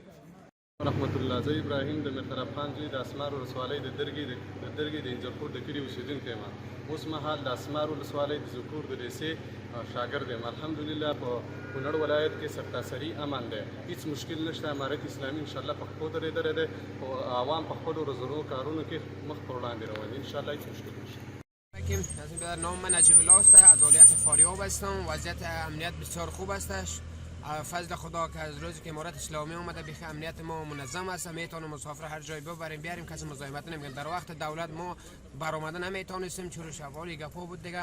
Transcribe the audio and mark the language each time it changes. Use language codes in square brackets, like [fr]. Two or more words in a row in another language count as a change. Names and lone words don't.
[ps] رحمت الله زه ابراهیم د مرترب خان زوی د اسمار ولسوالۍ د درګي د انځرخور د کلي اوسیدونکی یم. اوس مهال د اسمار ولسوالۍ د ذکور د لیسې شاګرد یم. الحمدلله په کونړ ولایت کې سرتاسري امن دی، هیڅ مشکل نشته. امارت اسلامي انشاءالله په خپلو درېدلی دی او عوام په خپلو ورځنیو کارونو کې مخ پر وړاندې روان دي. انشاءالله هیڅ مشکل نشته. [fa] نام من نجیب الله است، از ولایت فاریاب هستم. وضعیت امنیت بسیار خوب استش. فضل خدا که از روزی که امارت اسلامی اومده بیخ امنیت ما منظم است. میتونیم مسافر هر جای ببریم بیاریم، کسی مزاحمت نمیکنه. در وقت دولت ما برآمدن نمیتونستیم چون شوالی گپا بود دیگه.